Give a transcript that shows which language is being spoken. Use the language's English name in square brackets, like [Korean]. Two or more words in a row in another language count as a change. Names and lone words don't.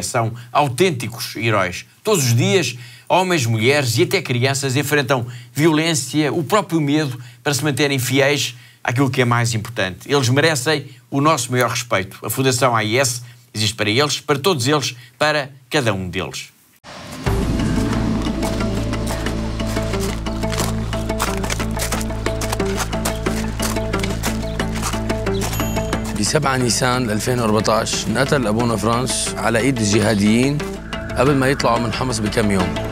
[Portuguese] São autênticos heróis. Todos os dias, homens, mulheres e até crianças enfrentam violência, o próprio medo, para se manterem fiéis àquilo que é mais importante. Eles merecem o nosso maior respeito. A Fundação AIS existe para eles, para todos eles, para cada um deles. [Arabic] ب7 نيسان 2014 انقتل أبونا فرانس على إيد الجهاديين قبل ما يطلعوا من حمص بكم يوم.